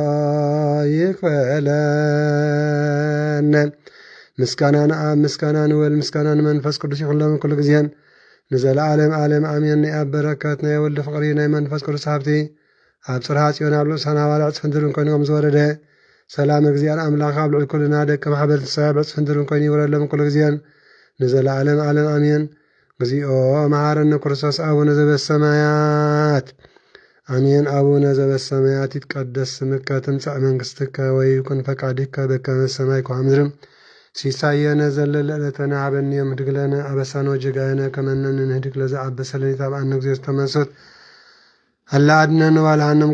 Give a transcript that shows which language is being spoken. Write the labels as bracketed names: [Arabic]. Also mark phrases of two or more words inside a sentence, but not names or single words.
[Tigrinya] ይክፈለነ ምስጋናን አብ ምስጋናን ወልድ ምስጋናን መንፈስ ቅዱስ ይኹን ሎሙ ኩሉ ግዜን ንዘለዓለም ዓለም አሜን። ናይ አብ በረከት ናይ ወልድ ፍቅሪ ናይ መንፈስ ቅዱስ ሃብቲ ኣብ ጽርሐ ጽዮን ኣብ ልዑል ሰናባል ዕፅፍን ድርን ኮይኖም ዝወረደ ሰላም እግዚአብሔር አምላክ ኣብ ልዑል ኩልና ደቂ ማሕበረተ ሰብ ዕፅፍን ድርን ኮይኑ ይውረድሎም ኩሉ ግዜን ንዘለዓለም ዓለም አሜን። [Geez] እግዚኦ መሐረነ ክርስቶስ አቡነ ዘበሰማያት አሜን። አቡነ ዘበሰማያት ይትቀደስ ስምከ ትምጻእ መንግሥትከ ወይኩን ፈቃድከ በከመ በሰማይ ከመ በምድር ሲሳየነ ዘለለ ዕለተነ ሀበነ ዮም ህድግ ለነ አበሳነ ወጌጋየነ ከመ ንሕነግ ለዘአበሰ ለነ ኢታብአነ እግዚኦ ተመንሶት አላ አድነነ ወባልሐነም